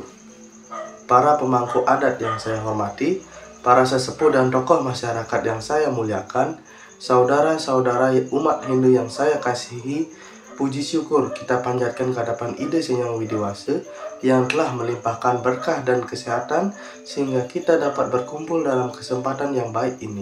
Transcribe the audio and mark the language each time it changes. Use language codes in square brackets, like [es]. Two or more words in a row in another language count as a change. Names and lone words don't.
[id] Para pemangku adat yang saya hormati, para sesepuh dan tokoh masyarakat yang saya muliakan, saudara-saudara umat Hindu yang saya kasihi, puji syukur kita panjatkan ke hadapan Ida Sang Hyang Widi-Wasa yang telah melimpahkan berkah dan kesehatan sehingga kita dapat berkumpul dalam kesempatan yang baik ini.